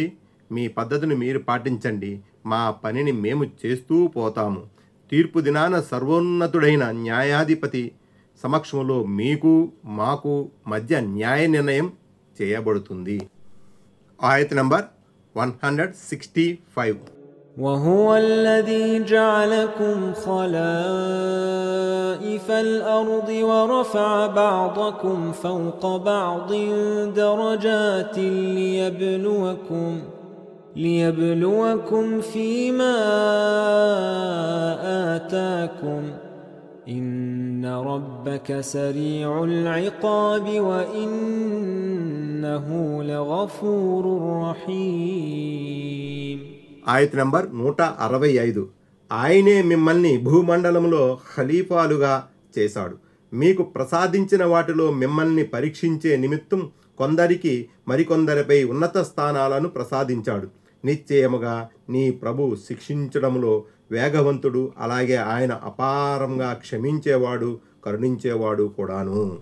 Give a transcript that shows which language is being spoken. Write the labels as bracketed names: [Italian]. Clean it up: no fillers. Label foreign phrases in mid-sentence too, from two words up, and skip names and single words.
[Telugu] మీ పద్ధతిని మీరు పాటించండి, మా పనిని మేము చేస్తూ పోతాము. తీర్పు దినాన సర్వోన్నతుడైన న్యాయాధిపతి సమక్షంలో మీకు మాకు మధ్య న్యాయ నిర్ణయం చేయబడుతుంది. ఆయత్ నంబర్ 165. [Arabic] وهو الذي جعلكم خلائف الأرض ورفع بعضكم فوق بعض درجات ليبلوكم فيما آتاكم إن ربك سريع العقاب وإنه لغفور رحيم. [Telugu] ఆయత నంబర్ 165. ఆయనే మిమ్మల్ని భూమండలంలో ఖలీఫాలుగా చేశాడు. మీకు ప్రసాదించిన వాటిలో మిమ్మల్ని పరీక్షించే నిమిత్తం కొందరికి మరికొందరిపై ఉన్నత స్థానాలను ప్రసాదించాడు. నిశ్చయముగా నీ ప్రభు శిక్షించడంలో వేగవంతుడు, అలాగే ఆయన అపారంగా క్షమించేవాడు, కరుణించేవాడు కూడాను.